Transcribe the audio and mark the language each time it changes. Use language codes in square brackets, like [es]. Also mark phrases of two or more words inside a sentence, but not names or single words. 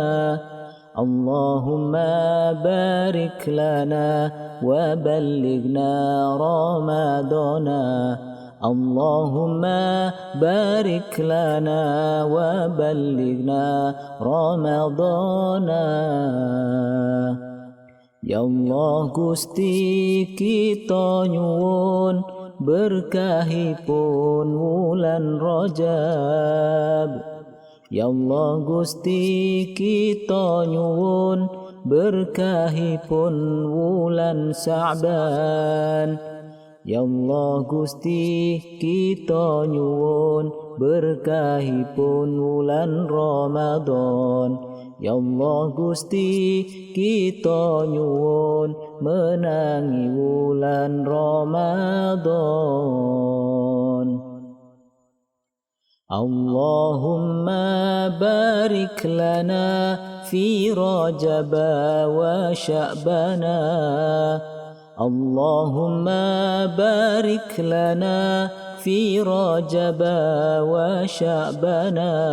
[ar] اللهم بارك لنا وبلغنا رمضان. اللهم بارك لنا وبلغنا رمضان. [jv] Ya Allah Gusti kita nyuwun berkahipun wulan Rajab. Ya Allah Gusti kita nyuwun berkahipun wulan Sa'ban. Ya Allah Gusti kita nyuwun berkahipun wulan Ramadan. Ya Allah Gusti kita nyuwun menangi wulan Ramadan. [ar] اللهم بارك لنا في رجب وشعبان. اللهم بارك لنا في رجب وشعبان.